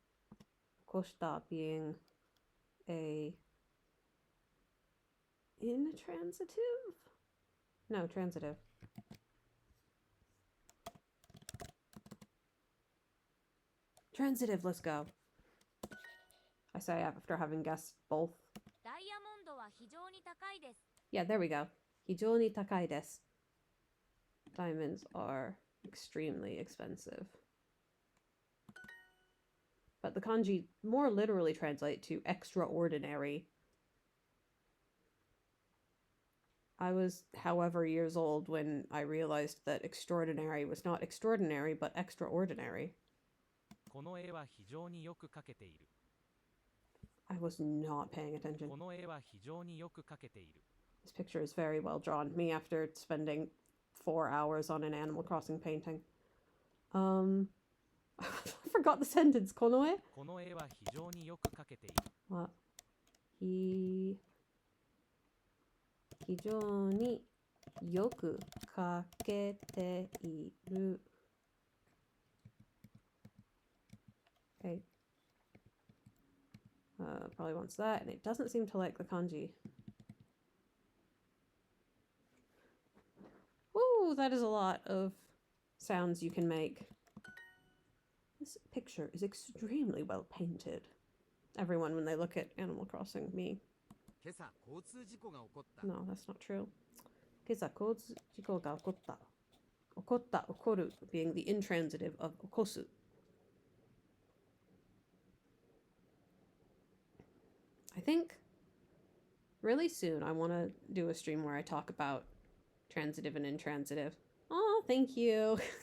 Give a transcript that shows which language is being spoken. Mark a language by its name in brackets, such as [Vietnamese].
[English] 起こした being a intransitive? No, transitive. Transitive, let's go. I say after having guessed both. [Japanese] ダイヤモンドは非常に高いです。 [English] Yeah, there we go. [Japanese] 非常に高いです. [English] Diamonds are extremely expensive. But the kanji more literally translate to extraordinary. I was however years old when I realized that extraordinary was not extraordinary, but extraordinary. [Japanese] この絵は非常によく描けている。 [English] I was not paying attention. [Japanese] この絵は非常によく描けている。 [English] This picture is very well drawn. Me after spending 4 hours on an Animal Crossing painting. I forgot the sentence. [Japanese] この絵? この絵は非常によく描けている。 [English] What? [Japanese] 非常によく描けている。 [English] Okay. Probably wants that, and it doesn't seem to like the kanji. Woo, that is a lot of sounds you can make. This picture is extremely well painted. Everyone, when they look at Animal Crossing, me. [Japanese] 今朝交通事故が起こった。 [English] No, that's not true. [Japanese] 今朝交通事故が起こった。起こった、起こる [English] being the intransitive of [Japanese] 起こす. [English] I think really soon I want to do a stream where I talk about transitive and intransitive. Oh, thank you.